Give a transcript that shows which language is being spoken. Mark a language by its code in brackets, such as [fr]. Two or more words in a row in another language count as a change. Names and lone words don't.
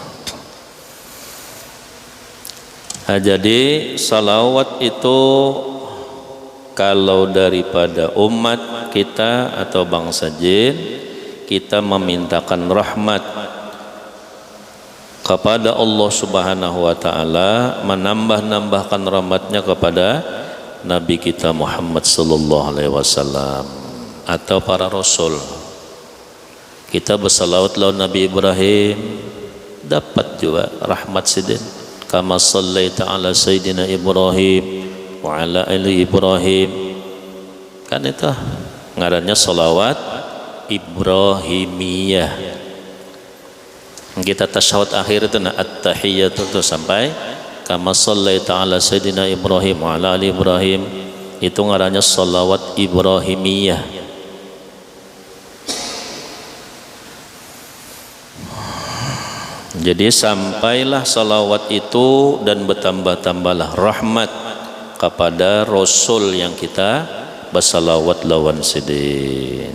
[id] Nah, jadi salawat itu kalau daripada umat kita atau bangsa jin, kita memintakan rahmat kepada [ar] الله سبحانه وتعالى, [id] menambahkan rahmatnya kepada Nabi kita Muhammad [ar] صلى الله عليه وسلم [id] atau para rasul. [bjn] Kita bersalawat lawan Nabi Ibrahim, dapat juga rahmat sidin. [ar] كما صليت على سيدنا إبراهيم وعلى آل إبراهيم. [bjn] Kan itu ngarannya salawat Ibrahimiyah. Kita tasyahud akhir itu at-tahiyyatu itu sampai [ar] كما صليت على سيدنا إبراهيم وعلى آل إبراهيم, [bjn] itu ngarannya salawat Ibrahimiyah. [id] Jadi sampailah salawat itu dan bertambah-tambahlah rahmat kepada Rasul yang kita bersalawat [bjn] lawan sidin.